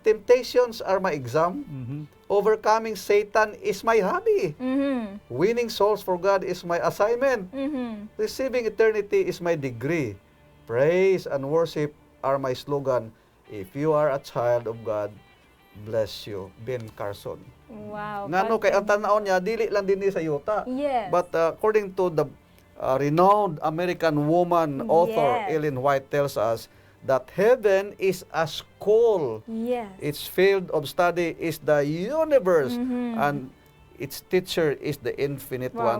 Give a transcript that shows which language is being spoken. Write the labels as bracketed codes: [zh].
[en] temptations are my exam, overcoming Satan is my hobby, winning souls for God is my assignment, receiving eternity is my degree, praise and worship are my slogan. If you are a child of God, bless you. Ben Carson. Wow. [ceb] Ngano kay ang tanaw niya dili lang dinhi sa yuta. [en] Yes. But according to the renowned American woman author Yes. Ellen White tells us that heaven is a school. Yes. Its field of study is the universe, Mhm. and its teacher is the infinite Wow,